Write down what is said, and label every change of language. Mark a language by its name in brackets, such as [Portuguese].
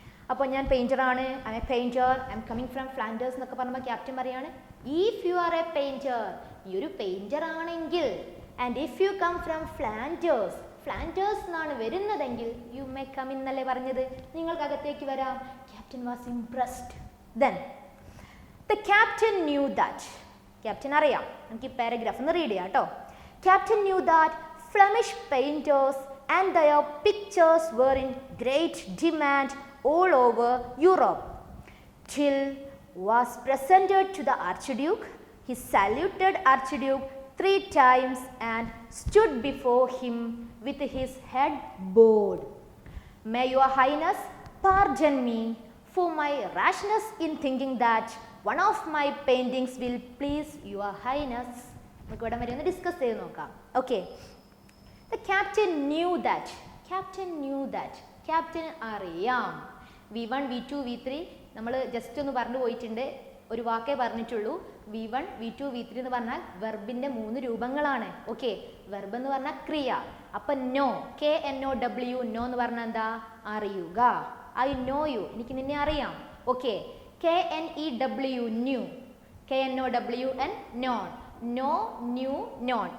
[Malayalam] അപ്പോൾ ഞാൻ പെയിൻറ്ററാണ്, [English] I'm a painter, I'm coming from Flanders [Malayalam] എന്നൊക്കെ പറയുമ്പോൾ ക്യാപ്റ്റൻ പറയാണ് [English] if you are a painter, [Malayalam] ഈ ഒരു പെയിൻറ്റർ ആണെങ്കിൽ, [English] and if you come from Flanders, [Malayalam] Flanders എന്നാണ് വരുന്നതെങ്കിൽ [English] you may come [Malayalam] എന്നല്ലേ പറഞ്ഞത്, നിങ്ങൾക്ക് അകത്തേക്ക് വരാം. [English] Captain was impressed. Then the captain knew that, [Malayalam] captain അറിയാം, നമുക്ക് ഈ പാരഗ്രാഫ് ഒന്ന് റീഡ് ചെയ്യാം കേട്ടോ. Captain knew that Flemish painters [English] and their pictures were in great demand all over Europe. Till was presented to the Archduke. He saluted Archduke 3 times and stood before him with his head bowed. May your Highness pardon me for my rashness in thinking that one of my paintings will please your Highness. [Malayalam] നമുക്ക് ഇവിടെ വരെ ഒന്ന് discuss ചെയ്ത് നോക്കാം. [English] okay, the captain knew that, captain knew that, captain [Malayalam] അറിയാം. V1 V2 V3 നമ്മൾ just ഒന്ന് പറഞ്ഞു പോയിട്ടുണ്ട്, ഒരു വാക്കേ പറഞ്ഞിട്ടുള്ളൂ. V1 V2 V3 എന്ന് പറഞ്ഞാൽ വെർബിൻ്റെ 3 രൂപങ്ങളാണ്. ഓക്കെ, വെർബ് എന്ന് പറഞ്ഞാൽ ക്രിയ. അപ്പം നോ, KNOW, നോ എന്ന് പറഞ്ഞാൽ എന്താ, അറിയുക. [English] I know you, [Malayalam] എനിക്ക് നിന്നെ അറിയാം. Okay, KNEW, new, KNOWN, non, no, new, non.